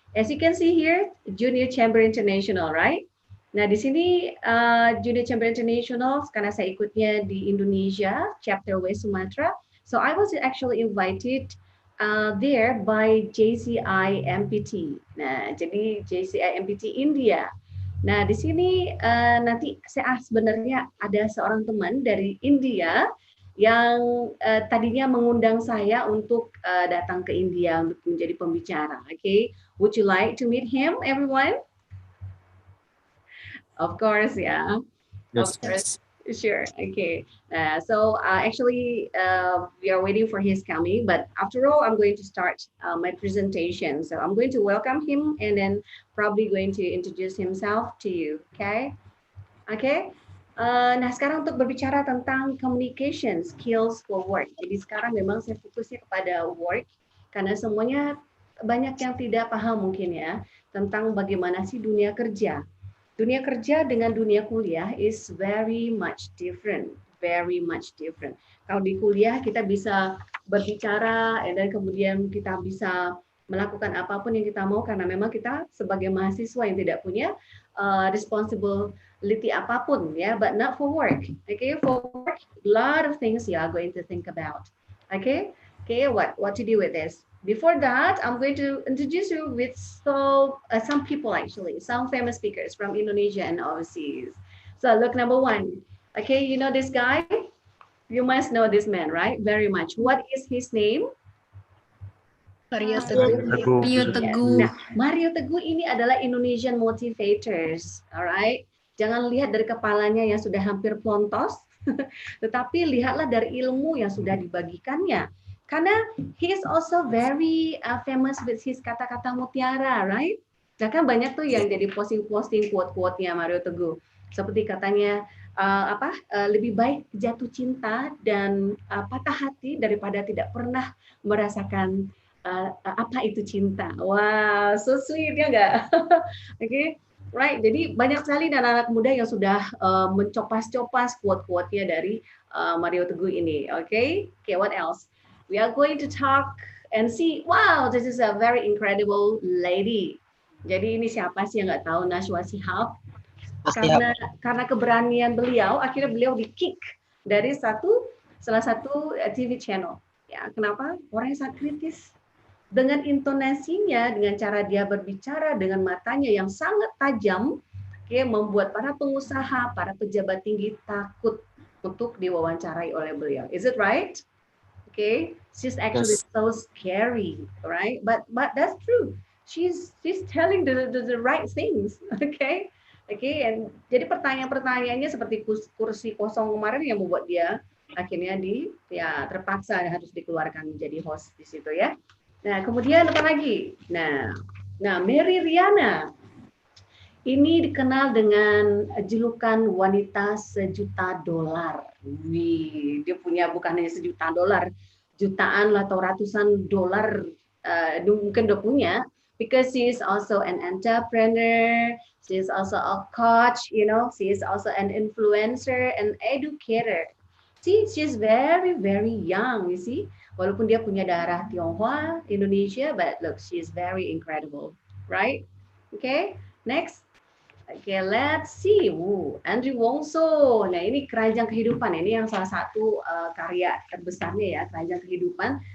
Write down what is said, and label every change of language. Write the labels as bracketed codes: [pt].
[en] As you can see here, Junior Chamber International, right? [id] Nah, di sini Junior Chamber International karena saya ikutnya di Indonesia, chapter West Sumatra. [en] So I was actually invited there by JCI MPT. [id] Nah, jadi JCI MPT India. Nah, di sini nanti saya sebenarnya ada seorang teman dari India yang tadinya mengundang saya untuk datang ke India untuk menjadi pembicara. [en] Okay, would you like to meet him, everyone? Of course, yeah. Yes. Of course. Sure. Okay. So actually, we are waiting for his coming. But after all, I'm going to start my presentation. So I'm going to welcome him and then probably going to introduce himself to you. [id] Okay. Okay. Nah, sekarang untuk berbicara tentang communication skills for work. Jadi sekarang memang saya fokusnya kepada work karena semuanya banyak yang tidak paham mungkin ya tentang bagaimana sih dunia kerja. Dunia kerja dengan dunia kuliah [en] is very much different, very much different. [id] Kalau di kuliah kita bisa berbicara, dan kemudian kita bisa melakukan apapun yang kita mau karena memang kita sebagai mahasiswa yang tidak punya responsibility apapun ya, [en] but not for work. Okay, for work, a lot of things you are going to think about. Okay, what to do with this? Before that, I'm going to introduce you with some people actually, some famous speakers from Indonesia and overseas. So look, number one. Okay, you know this guy? You must know this man, right? Very much. What is his name? Mario Teguh. Mario Teguh. [id] Nah, Mario Teguh ini adalah [en] Indonesian motivators, alright? [id] Jangan lihat dari kepalanya yang sudah hampir plontos, tetapi lihatlah dari ilmu yang sudah dibagikannya. Karena [en] he is also very famous with his [id] kata-kata mutiara, [en] right? [id] Nah kan banyak tuh yang jadi posting quote-quote-nya Mario Teguh. Seperti katanya lebih baik jatuh cinta dan patah hati daripada tidak pernah merasakan apa itu cinta. [en] Wow, so sweet [id] ya nggak? [en] Okay, right. [id] Jadi banyak sekali anak-anak muda yang sudah mencopas-copas quote-quote-nya dari Mario Teguh ini. [en] Okay, what else? We are going to talk and see. Wow, this is a very incredible lady. [id] Jadi ini siapa sih yang nggak tahu Najwa Shihab? Karena keberanian beliau, akhirnya beliau di-kick dari salah satu TV channel. Ya, kenapa? Orang yang sangat kritis. Dengan intonasinya, dengan cara dia berbicara, dengan matanya yang sangat tajam, membuat para pengusaha, para pejabat tinggi takut untuk diwawancarai oleh beliau. [en] Is it right? Okay, she's actually so scary, right? But that's true. She's telling the right things. [id] Okay, and jadi pertanyaan-pertanyaannya seperti kursi kosong kemarin yang membuat dia akhirnya terpaksa harus dikeluarkan menjadi host di situ ya. Nah, kemudian apa lagi? Nah, Mary Riana ini dikenal dengan julukan wanita $1 juta. Wih, dia punya bukan hanya $1 juta, jutaan atau ratusan dolar mungkin udah punya. [en] Because she is also an entrepreneur, she is also a coach, she is also an influencer, an educator. See, she's very, very young, you see. [id] Walaupun dia punya darah Tionghoa, Indonesia, [en] but look, she is very incredible, right? Okay, next. Okay, let's see. Andrew Wongso. [id] Nah, ini Keranjang Kehidupan. Ini yang salah satu karya terbesarnya ya, Keranjang Kehidupan.